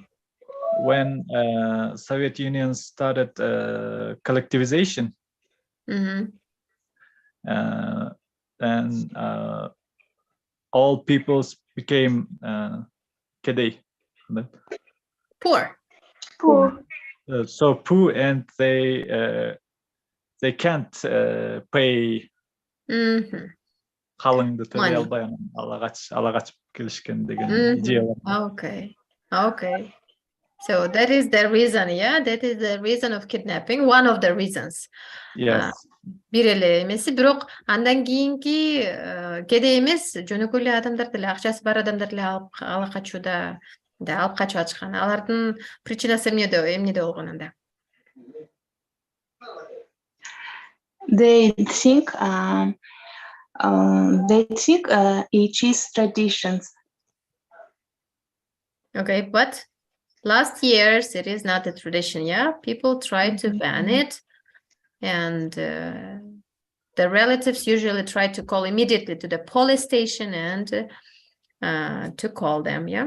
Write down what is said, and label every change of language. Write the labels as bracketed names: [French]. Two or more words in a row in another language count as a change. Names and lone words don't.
[English] When Soviet Union started collectivization, and all peoples became kedai. Poor. Poor. So poor, and they can't pay [Kyrgyz] қалыңды төлей албай ала качып келишкен деген идея бар. [English] Okay. So that is the reason, yeah? That is the reason of kidnapping, one of the reasons. Yes. [Kyrgyz] Бир эле эмеси, бирок андан кийинки кеде эмес, жөнөкөй эле адамдар деле, акчасы бар адамдар деле алып качууда, алып качып атышкан. Алардын причинасы эмнеде болгон анда? [English] They think it is traditions. Okay, but last years it is not a tradition, yeah? People try to ban it, and the relatives usually try to call immediately to the police station and to call them, yeah?